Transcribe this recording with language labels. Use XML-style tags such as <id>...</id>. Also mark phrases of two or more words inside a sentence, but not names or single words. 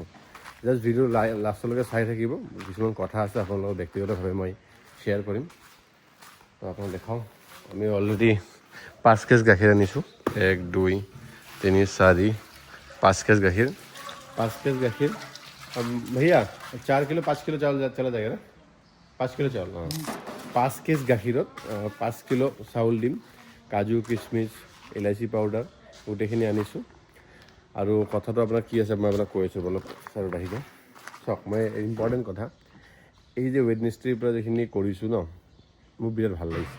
<as>জাষ্ট ভিডিঅ' লাষ্টলৈকে চাই থাকিব। কিছুমান কথা আছে আপোনালোকৰ ব্যক্তিগতভাৱে মই শ্বেয়াৰ কৰিম, তো আপোনাক দেখাওঁ। আমি অলৰেডি 5 কেজ গাখীৰ আনিছোঁ। 1, 2, 3, 4, 5 কেজ গাখীৰ। 5 কেজ গাখীৰ</as> <hi>भैया 4 किलो 5 किलो चावल चला जाएगा ना? 5 किलो चावल, हाँ।</hi> <as>5 केज গাখীৰত 5 কিলো চাউল দিম। কাজু কিচমিচ ইলাচি পাউডাৰ গোটেইখিনি আনিছোঁ। আৰু কথাটো আপোনাৰ কি আছে মই আপোনাক কৈ আছোঁ অলপ ছাৰ বাঢ়িব চাওক। মই ইম্পৰ্টেণ্ট কথা, এই যে ৱেডনেছডেৰ পৰা যিখিনি কৰিছোঁ ন, মোৰ বিৰাট ভাল লাগিছে।</as>